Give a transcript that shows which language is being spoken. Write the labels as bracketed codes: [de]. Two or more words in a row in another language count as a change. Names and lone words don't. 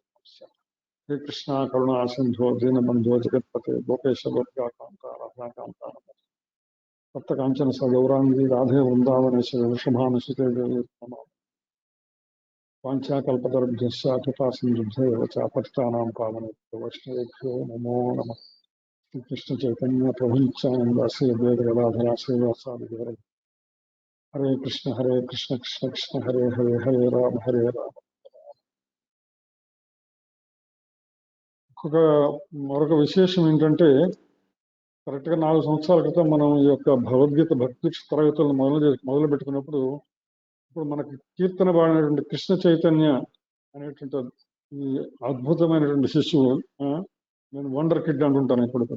[sa] హే కృష్ణ కరుణా సింధో దీనబంధో జగత్పతే గోపేశ గోపికాంత రాధాకాంత సప్తకాంచన సగౌరాంగి రాధే వృందావనేశ్వర వృషభానుసుతే దేవి వాంఛాకల్పతరుభ్యశ్చ కృపా సింధుభ్యో చ పతితానాం పావనేభ్యో వైష్ణవేభ్యో నమో నమః. శ్రీకృష్ణ చైతన్య ప్రభు నిత్యానంద శ్రీ అద్వైత గదాధర శ్రీవాసాది గౌరవ. హరే కృష్ణ కృష్ణ కృష్ణ హరే హరే హరే రామ రామ. [te] మరొక విశేషం ఏంటంటే కరెక్ట్గా 4 సంవత్సరాల క్రితం మనం ఈ యొక్క భగవద్గీత భక్తి తరగతులను మొదలు పెట్టుకున్నప్పుడు ఇప్పుడు మనకి కీర్తన పాడినటువంటి కృష్ణ చైతన్య అనేటువంటి ఈ అద్భుతమైనటువంటి శిశువు, నేను [en] wonder kid [te] అంటుంటాను ఇప్పుడు కూడా.